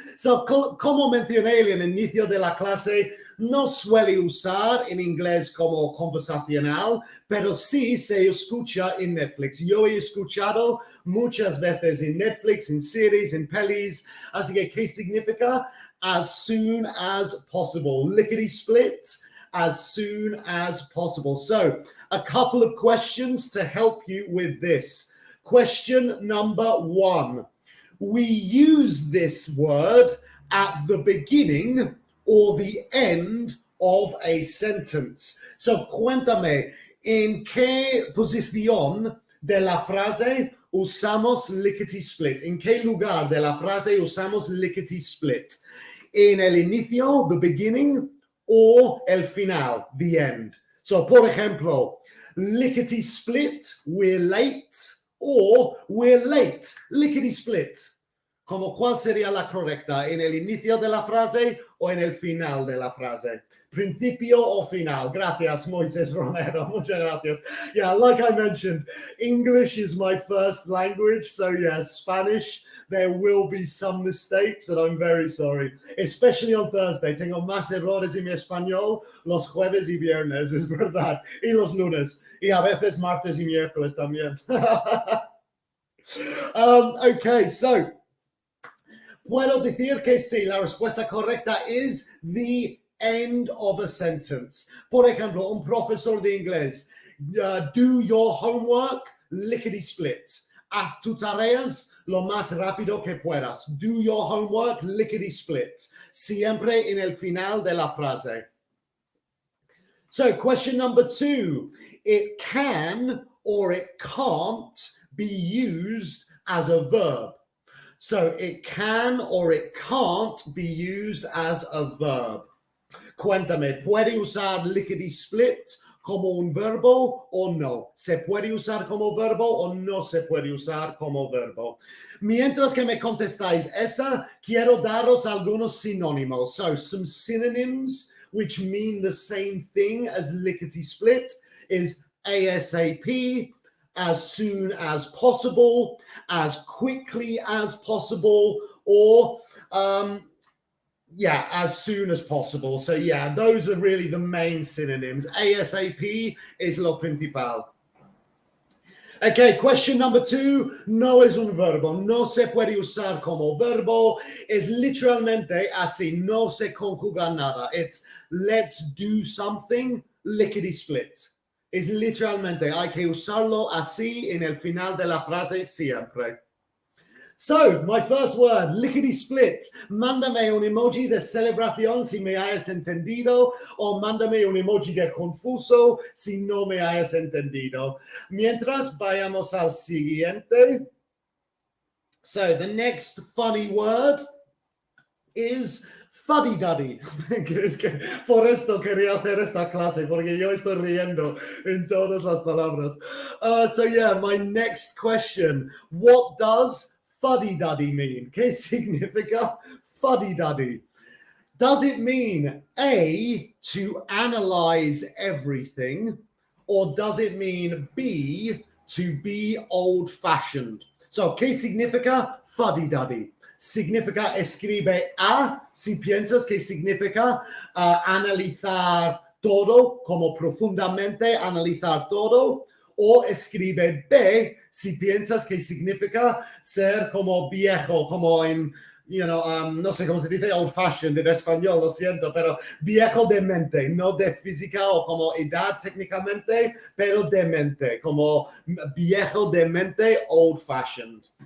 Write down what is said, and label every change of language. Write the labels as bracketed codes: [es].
[es] So, como mencioné en el inicio de la clase, no suele usar en inglés como conversacional, pero sí se escucha en Netflix. Yo he escuchado muchas veces en Netflix, en series, en pelis. Así que, ¿qué significa? [en] As soon as possible. Lickety-split, as soon as possible. So, a couple of questions to help you with this. Question number 1. We use this word at the beginning or the end of a sentence. [es] So, cuéntame, ¿en qué posición de la frase usamos lickety-split? ¿En qué lugar de la frase usamos lickety-split? ¿En el inicio, [en] the beginning, [es] o el final, [en] the end? So, [es] por ejemplo, [en] lickety-split, we're late, or we're late, lickety-split. [es] Como cuál sería la correcta, en el inicio de la frase o en el final de la frase. Principio o final. Gracias, Moises Romero. Muchas gracias. [en] Yeah, like I mentioned, English is my first language. So yeah, Spanish, there will be some mistakes and I'm very sorry. Especially on Thursday. [es] Tengo más errores en mi español los jueves y viernes, es verdad. Y los lunes. Y a veces martes y miércoles también. Okay, so puedo decir que sí, la respuesta correcta es [en] the end of a sentence. [es] Por ejemplo, un profesor de inglés, [en] do your homework, [es] lickety-split. Haz tus tareas lo más rápido que puedas. [en] Do your homework, lickety-split. [es] Siempre en el final de la frase. [en] So, question number 2. It can or it can't be used as a verb. So it can or it can't be used as a verb. [es] Cuéntame, ¿puede usar lickety-split como un verbo o no? ¿Se puede usar como verbo o no se puede usar como verbo? Mientras que me contestáis esa, quiero daros algunos sinónimos. So some synonyms which mean the same thing as lickety-split is ASAP, as soon as possible, as quickly as possible, or as soon as possible. So yeah, those are really the main synonyms. [en] ASAP is [es] lo principal. [en] Okay, question number 2. [es] No es un verbo. No se puede usar como verbo. Es literalmente así. No se conjuga nada. [en] It's let's do something, lickety-split. [es] Es literalmente, hay que usarlo así en el final de la frase siempre. [en] So, my first word, lickety-split. [es] Mándame un emoji de celebración si me hayas entendido, o mándame un emoji de confuso si no me hayas entendido. Mientras vayamos al siguiente. [en] So, the next funny word is fuddy-duddy. [es] Es que por esto quería hacer esta clase, porque yo estoy riendo en todas las palabras. [en] So yeah, my next question. What does fuddy-duddy mean? [es] ¿Qué significa fuddy-duddy? [en] Does it mean A, to analyze everything, or does it mean B, to be old-fashioned? [es] So, ¿qué significa fuddy-duddy? Significa escribe A si piensas que significa analizar todo, como profundamente analizar todo, o escribe B si piensas que significa ser como viejo, como en, no sé cómo se dice old-fashioned en español, lo siento, pero viejo de mente, no de física o como edad técnicamente, pero de mente, como viejo de mente, old-fashioned.